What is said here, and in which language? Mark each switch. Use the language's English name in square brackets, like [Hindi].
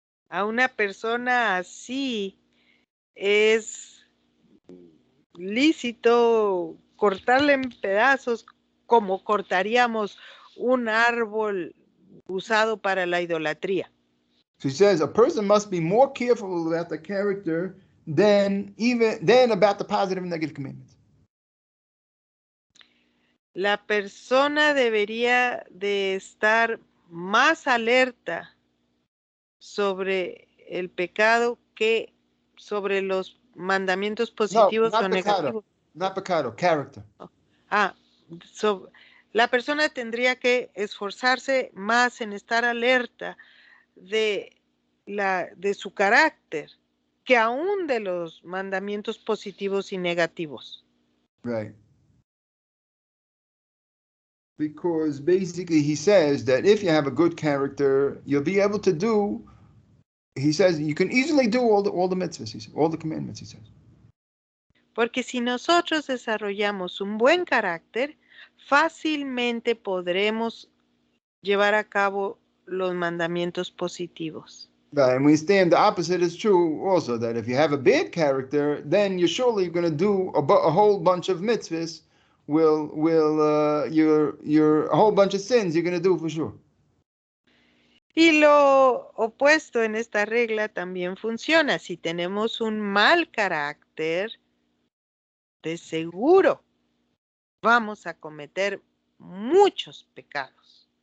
[Spanish] A una persona así es lícito cortarle en pedazos como cortaríamos un árbol usado para la idolatría. [English] She says a person must be more careful about the character than about the positive and negative commandments. [Spanish] La persona debería de estar más alerta sobre el pecado que sobre los mandamientos positivos o negativos. [English] Not pecado, character. [Spanish] La persona tendría que esforzarse más en estar alerta de su carácter que aún de los mandamientos positivos y negativos. [English] Right. Because basically he says that if you have a good character, you'll be able to do, he says, you can easily do all the mitzvahs, he says, all the commandments, he says. [Spanish] Porque si nosotros desarrollamos un buen carácter, fácilmente podremos llevar a cabo los mandamientos positivos. [English] Right, and we stand the opposite is true also, that if you have a bad character, then you're surely going to do a whole bunch of mitzvahs, your a whole bunch of sins you're going to do for sure. [Spanish] Y lo opuesto en esta regla también funciona. Si tenemos un mal carácter, de seguro vamos a cometer muchos pecados.